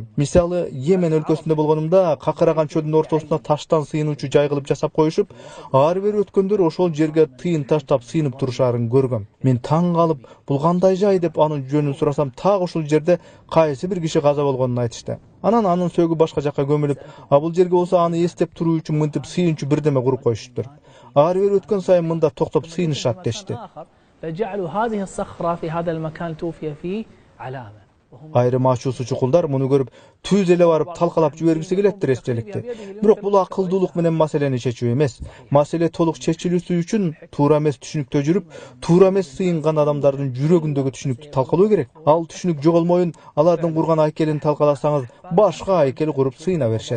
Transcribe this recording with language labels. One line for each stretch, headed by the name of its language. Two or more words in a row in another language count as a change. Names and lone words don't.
Kyrgyz: Мисалы, Йемен өлкөсүндө болгонумда какыраган чөлдүн ортосуна таштан сыйынуучу жай кылып жасап коюшуп, ар бир өткөндөр ошол жерге тыйын таштап сыйынып турушарын көргөм. Мен таң калып, бул кандай жай деп анын жөнүн сурасам, так ушул жерде кайсы бир киши каза болгонун айтышты. Анан анын сөөгү башка жакка көмүлүп, а бул жерге болсо аны эстеп туруу үчүн мынтип сыйынчу бирдеме куруп коюшуптур. Ар бир өткөн сайын мында токтоп сыйынышат дешти.
Arabic: فجعلوا هذه الصخرة في هذا المكان توفي فيه علامة.
Kyrgyz: Айрым ачуусу чукулдар муну көрүп түз эле барып талкалап жибергиси келеттир эстеликти. Бирок бул акылдуулук менен маселени чечүү эмес. Маселе толук чечилүүсү үчүн туура эмес түшүнүктө жүрүп, туура эмес сыйынган адамдардын жүрөгүндөгү түшүнүктү талкалоо керек. Ал түшүнүк жоголмоюн, алардын курган айкелин талкаласаңыз, башка айкел куруп сыйына беришет.